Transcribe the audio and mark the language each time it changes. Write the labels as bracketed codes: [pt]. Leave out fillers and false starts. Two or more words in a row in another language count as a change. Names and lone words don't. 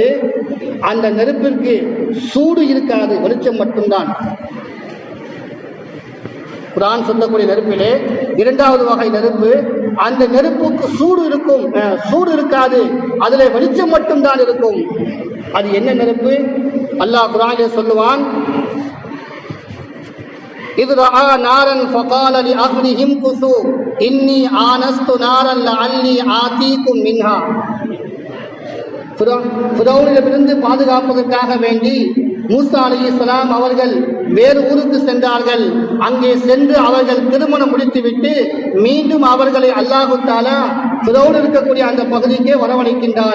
[ta] அந்த நெருப்பிற்கு சூடு இருக்காது, வெளிச்சம் மட்டும்தான். குர்ஆன் சொல்லக்கூடிய நெருப்பிலே இரண்டாவது வகை நெருப்பு, அந்த நெருப்புக்கு சூடு இருக்கும், சூடு இருக்காது, அதிலே வெளிச்சம் மட்டும்தான் இருக்கும். அது என்ன நெருப்பு? அல்லாஹ் குர்ஆனிலே சொல்லுவான், [ar] إذ رأى نارا فقال لأهلهم كثوا إني آنست نارا لعلي آتيكم منها. [ta] ஃபிரௌனிடமிருந்து பாதுகாப்பதற்காக வேண்டி மூசா அலைஹிஸ்ஸலாம் அவர்கள் வேறு ஊருக்கு சென்றார்கள். அங்கே சென்று அவர்கள் திருமணம் முடித்துவிட்டு மீண்டும் அவர்களை அல்லாஹ் தஆலா ஃபிரௌன் இருக்கக்கூடிய அந்த பகுதிக்கே வரவழைக்கின்றான்.